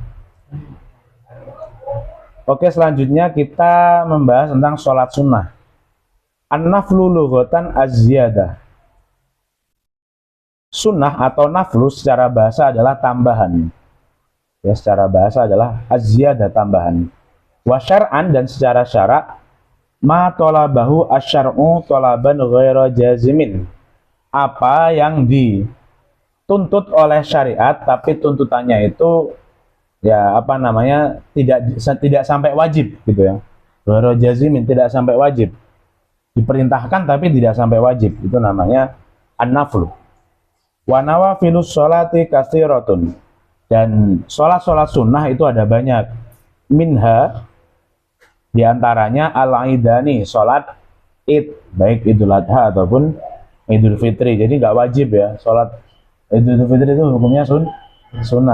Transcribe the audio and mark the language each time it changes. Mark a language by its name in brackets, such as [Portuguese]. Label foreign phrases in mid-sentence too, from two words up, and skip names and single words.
[Indonesian] Oke, selanjutnya kita membahas tentang sholat sunnah. [Arabic] النفل لغة الزيادة. [Indonesian] Sunnah atau naflu secara bahasa adalah tambahan. Ya, secara bahasa adalah az-ziyadah, tambahan. [Arabic] وشرعا, [Indonesian] dan secara syarak, [Arabic] ما طلبه الشارع طلبا غير جازم. [Indonesian] Apa yang dituntut oleh syariat tapi tuntutannya itu ya tidak sampai wajib gitu ya. [Arabic] غير جازم, [Indonesian] tidak sampai wajib. Diperintahkan tapi tidak sampai wajib. Itu namanya an-naflu. [Arabic] ونوافل الصلاة كثيرة. [Indonesian] Dan sholat sunnah itu ada banyak. Minha, diantaranya al-idani, sholat id, baik Idul Adha ataupun Idul Fitri. Jadi nggak wajib ya, sholat Idul Fitri itu hukumnya sunnah.